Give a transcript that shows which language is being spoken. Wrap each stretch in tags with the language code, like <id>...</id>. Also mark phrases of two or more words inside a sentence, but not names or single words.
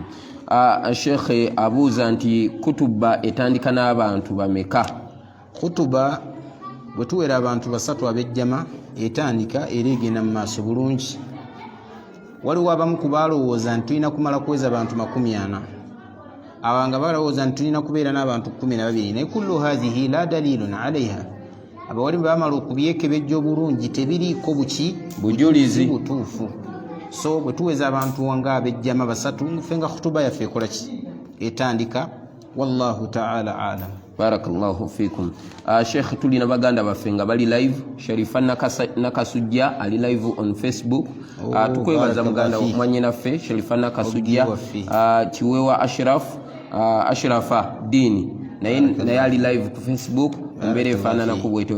<lg>Sheikh abuuza nti kutuba etandika n'abantu bameka? Kutuba bwe tuwera abantu basatu ab'ejjama etandika era egenda mu maaso bulungi. Waliwo abamu ku balowooza nti tulina kumala kuweza abantu 40, abanga balowooza nti tulina kubeera n'abantu 12, naye</lg> <ar>كل هذه لا دليل عليها.</ar> <lg>Abawalimu bamala okubyekebejja obulungi, tebiriiko bujulizi butuufu. So bwe tuweza abantu nga ab'ejjama basatu, ffe nga khutuba yaffe ekola ki etandika.</lg> <ar>والله تعالى أعلم. بارك الله فيكم.</ar> <lg>Sheikh tulina baganda baffe nga bali live. Sharifa Nakasujja ali</lg> <en>live on Facebook.</en> <lg>Tukwebaza muganda mwannyinaffe Sharifa Nakasujja. Kiwewa Ashrafa Dini naye ali live ku Facebook, embeera efaanana ku bwetyo.</lg>